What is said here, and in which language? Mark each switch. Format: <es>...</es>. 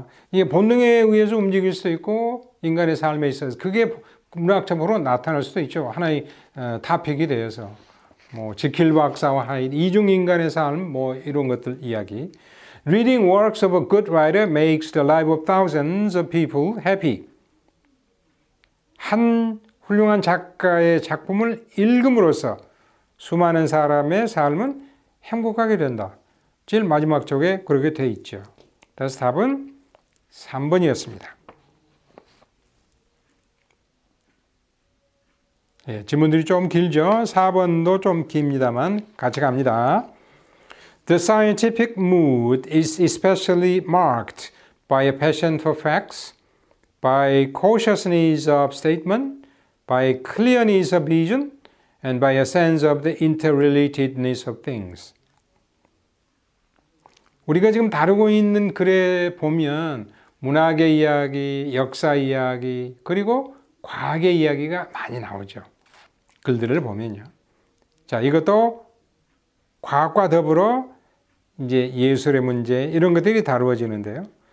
<ko>이게 본능에 의해서 움직일 수도 있고 인간의 삶에 있어서 그게 문학적으로 나타날 수도 있죠. 하나의 토픽이 되어서 뭐 지킬 박사와 하이드 이중 인간의 삶 뭐 이런 것들 이야기.</ko> <en>Reading works of a good writer makes the life of thousands of people happy.</en> <ko>한 훌륭한 작가의 작품을 읽음으로써 수많은 사람의 삶은 행복하게 된다. 제일 마지막 쪽에 그렇게 돼 있죠. 그래서 답은 3번이었습니다. 예, 지문들이 좀 길죠. 4번도 좀 깁니다만 같이 갑니다.</ko> <en>The scientific mood is especially marked by a passion for facts, by cautiousness of statement, by clearness of vision, and by a sense of the interrelatedness of things.</en> <ko>우리가 지금 다루고 있는 글에 보면 문학의 이야기, 역사 이야기, 그리고 과학의 이야기가 많이 나오죠. 글들을 보면요. 자, 이것도 과학과 더불어 이제 예술의 문제 이런 것들이 다루어지는데요.</ko>